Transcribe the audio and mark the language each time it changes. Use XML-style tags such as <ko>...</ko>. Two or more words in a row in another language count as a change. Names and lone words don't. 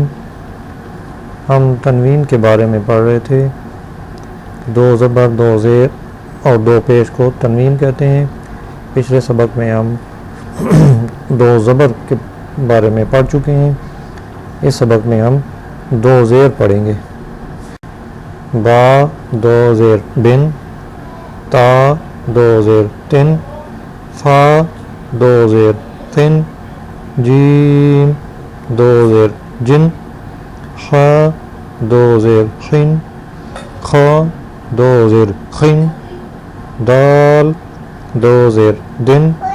<ur>ہم تنوین کے بارے میں پڑھ رہے تھے۔ دو زبر، دو زیر اور دو پیش کو تنوین کہتے ہیں۔ پچھلے سبق میں ہم دو زبر کے بارے میں پڑھ چکے ہیں۔ اس سبق میں ہم دو زیر پڑھیں گے۔ با دو زیر بن، تا دو زیر تن، فا دو زیر فن، جیم دو زیر جن، خ دو زیر خن، خ دو زیر خن، دال دو زیر دن،</ur>